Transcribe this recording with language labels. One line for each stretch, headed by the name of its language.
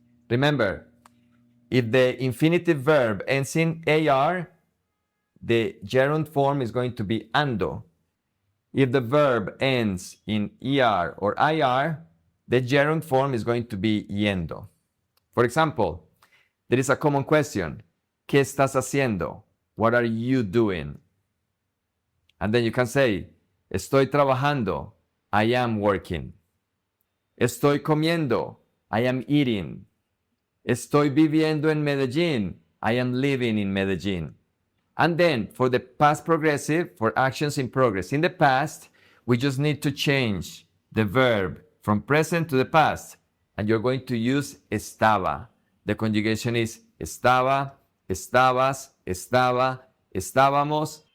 English: Remember, if the infinitive verb ends in AR, the gerund form is going to be ando. If the verb ends in ER or IR, the gerund form is going to be yendo. For example, there is a common question.
Spanish: ¿Qué estás haciendo?
English: What are you doing? And then you can say,
Spanish: estoy trabajando.
English: I am working.
Spanish: Estoy comiendo.
English: I am eating.
Spanish: Estoy viviendo en Medellín.
English: I am living in Medellín. And then for the past progressive, for actions in progress in the past, we just need to change the verb from present to the past. And you're going to use estaba. The conjugation is estaba, estabas, estaba, estábamos,